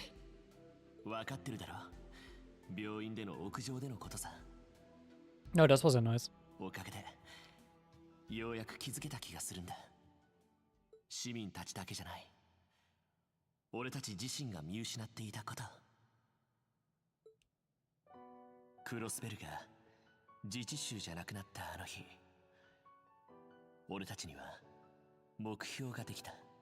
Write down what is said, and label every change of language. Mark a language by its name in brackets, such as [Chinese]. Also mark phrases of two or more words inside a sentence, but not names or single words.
[Japanese] 分かってるだろ。病院での屋上でのことさ。 [German] No, das was ja nice. [Japanese] おかげでようやく気づけた気がするんだ。市民たちだけじゃない。俺たち自身が見失っていたこと。クロスベルが自治州じゃなくなったあの日、俺たちには目標ができた。